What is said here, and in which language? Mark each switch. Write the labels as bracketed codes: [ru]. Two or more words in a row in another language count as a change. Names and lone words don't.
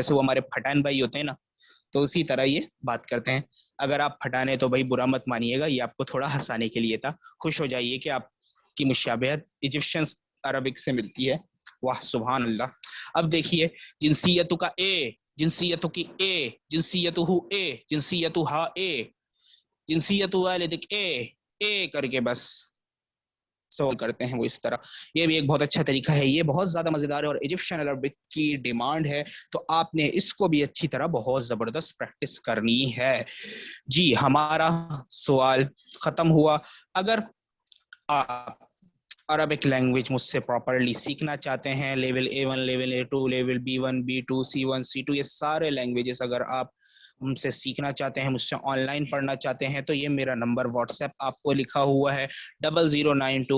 [ur] جیسے وہ ہمارے پٹھان بھائی ہوتے ہیں نا، تو اسی طرح یہ بات کرتے ہیں. اگر آپ پٹھانے تو بھائی برا مت مانیےگا، یہ آپ کو تھوڑا ہنسانے کے لیے تھا. خوش ہو جائیے کہ آپ کی مشابہت [en] Egyptian Arabic [ur] سے ملتی ہے. واہ [ar] سبحان الله. [ur] اب دیکھیے [ar] جنسيتك ايه، جنسيتكِ ايه, جنسيته ايه، جنسيتها ايه، جنسية والدك ايه، ايه [ur] کرکے بس سوال کرتے ہیں وہ اس طرح. یہ بھی ایک بہت اچھا طریقہ ہے, یہ بہت زیادہ مزیدار ہے اور [en] Egyptian Arabic [ur] کی ڈیمانڈ ہے, تو آپ نے اس کو بھی اچھی طرح بہت زبردست پریکٹس کرنی ہے. جی ہمارا سوال ختم ہوا. اگر آپ [en] Arabic language [ur] مجھ سے پراپرلی سیکھنا چاہتے ہیں, لیول A1, لیول A2, لیول B1, B2, C1, C2, یہ سارے لینگویجز اگر آپ ہم سے سیکھنا چاہتے ہیں, مجھ سے آن لائن پڑھنا چاہتے ہیں, تو یہ میرا نمبر واٹس ایپ آپ کو لکھا ہوا ہے 0092.